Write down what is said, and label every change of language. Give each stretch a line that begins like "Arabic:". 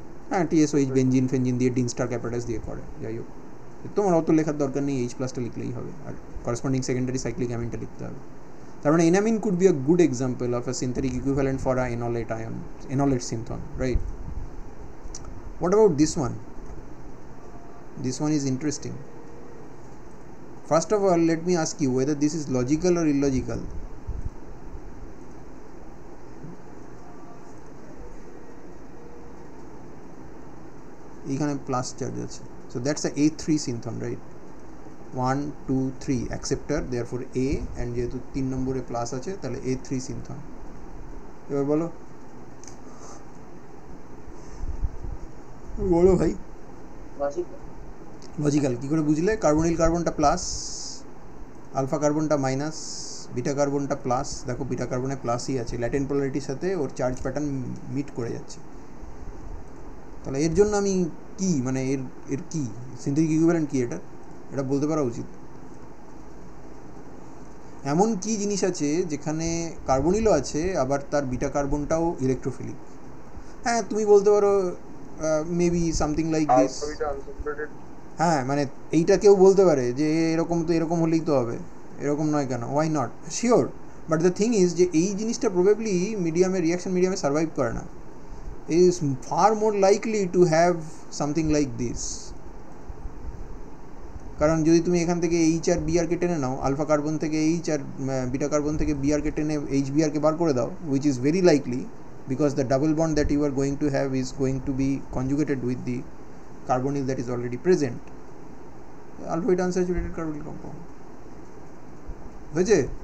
Bangla: হ্যাঁ, টিএসওইচ বেঞ্জিন ফেঞ্জিন দিয়ে ডিনস্টার অ্যাপারেটাস দিয়ে করে। যাই হোক, তোমার অত লেখার দরকার নেই, এইচ প্লাসটা লিখলেই হবে, আর করেসপন্ডিং সেকেন্ডারি সাইক্লিক অ্যামিনটা লিখতে হবে। তার মানে
English: Enamine could be a good example of a synthetic equivalent for a enolate ion, enolate synthon, right? What about this one? This one is interesting. First of all, let me ask you whether this is logical or illogical.
Bangla: এখানে plus charge আছে,
English: so that's a A3 synthon, right? 1 2 3 acceptor, therefore A, and
Bangla: যেহেতু 3 নম্বরে plus আছে তাহলে
English: A3 synthon।
Bangla: এবার বলো বলো ভাই, লজিক্যাল কী করে বুঝলে? Carbonyl কার্বনটা plus, alpha কার্বনটা minus, beta কার্বনটা plus. দেখো বিটা কার্বনে প্লাসই আছে, ল্যাটেন্ট পোলারিটির সাথে ওর চার্জ প্যাটার্ন মিট করে যাচ্ছে। তাহলে এর জন্য আমি কি মানে এর কি সিনথেটিক ইকুইভ্যালেন্ট কি এটা বলতে পারা উচিত। এমন কি জিনিস আছে যেখানে কার্বনিলও আছে আবার তার বিটা কার্বনটাও ইলেকট্রোফিলিক? হ্যাঁ, তুমি বলতে পারো
English: Maybe something like this.
Bangla: হ্যাঁ, মানে এইটা কেউ বলতে পারে যে এরকম তো এরকম হলেই তো হবে, এরকম নয় কেন?
English: Why not? Sure, but the thing is
Bangla: যে এই জিনিসটা প্রবেবলি মিডিয়ামে, রিয়াকশন মিডিয়ামে সার্ভাইভ করে না,
English: is far more likely to have something like this।
Bangla: কারণ যদি তুমি এখান থেকে এইচ আর বি আরকে টেনে নাও, আলফা কার্বন থেকে এইচ আর বিটা কার্বন থেকে বি আরকে টেনে এইচ বি আরকে বার করে দাও,
English: which is very likely because the double bond that you are going to have is going to be conjugated with the carbonyl that is already present, alpha beta unsaturated carbonyl compound
Bangla: হয়েছে।